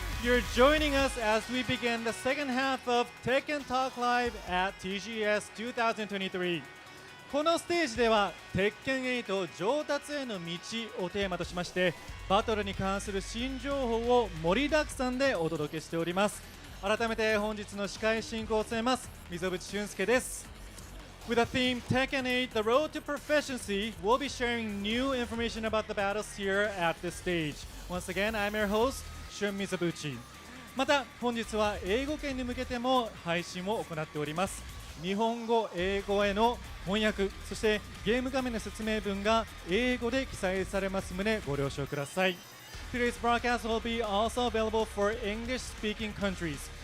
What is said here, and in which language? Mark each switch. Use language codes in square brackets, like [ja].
[en] You're joining us as we begin the second half of TEKKEN Talk Live at TGS 2023。 [ja] このステージでは鉄拳8上達への道をテーマとしまして、バトルに関する新情報を盛りだくさんでお届けしております。改めて本日の司会進行を務めます溝渕俊介です。 [en] With the theme Tekken 8 The Road to Proficiency, we'll be sharing new information about the battles here at this stage. Once again, I'm your host, Shun Mizobuchi。 [ja] また本日は英語圏に向けても配信を行っております。日本語、英語への翻訳、そしてゲーム画面の説明文が英語で記載されます旨ご了承ください。 [en] Today's broadcast will be also available for English-speaking countries.